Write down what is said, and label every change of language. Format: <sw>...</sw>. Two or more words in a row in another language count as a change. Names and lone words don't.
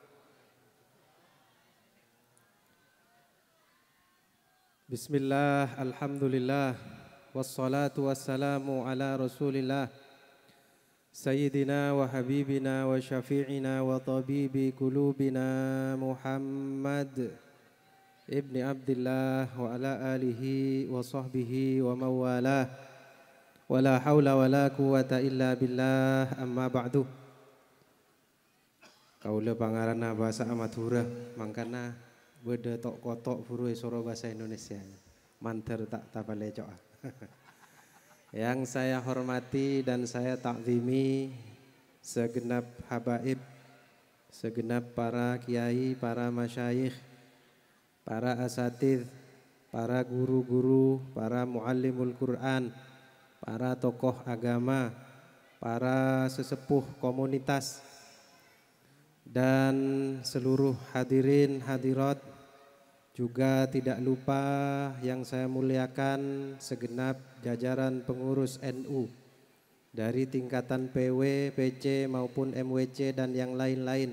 <ar>بسم الله، الحمد لله، والصلاة والسلام على رسول الله سيدنا وحبيبنا وشفيعنا وطبيب قلوبنا محمد ابن عبد الله وعلى آله وصحبه ومن والاه. ولا حول ولا قوة إلا بالله، أما بعد.</ar> <mad>Kaula pangarana bahasa Madura, mangkana beda tok kotok furue soro bahasa Indonesia. Manter tak tapalecok.</mad> <id>Yang saya hormati dan saya takzimi segenap habaib, segenap para kiai, para masyayikh, para asatidz, para guru-guru, para</id> <ar>معلمي القرآن,</ar> <id>para tokoh agama, para sesepuh komunitas, dan seluruh hadirin hadirat, juga tidak lupa yang saya muliakan segenap jajaran pengurus NU dari tingkatan PW, PC maupun MWC dan yang lain-lain.</id>